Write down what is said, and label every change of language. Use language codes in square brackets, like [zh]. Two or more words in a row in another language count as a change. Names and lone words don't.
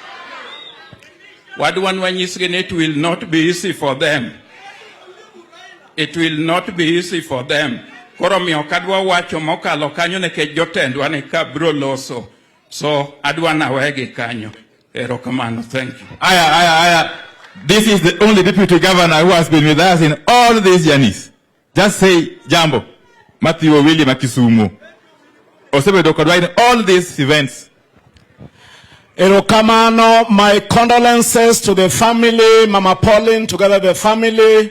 [luo] Wadwanu anyisgi [en] ni it will not be easy for them. It will not be easy for them. [luo] Koro miyo kadwa wacho mokalo kanyo nekech jotendwa ni kabro loso. So adwa nawegi kanyo. Erokamano, [en] thank you. Aya. This is the only deputy governor who has been with us in all these journeys. Just say jambo. Matthew William Kisumu. [luo] Osebedo kodwa [en] in all these events. Erokamano, my condolences to the family, Mama Pauline, together the family.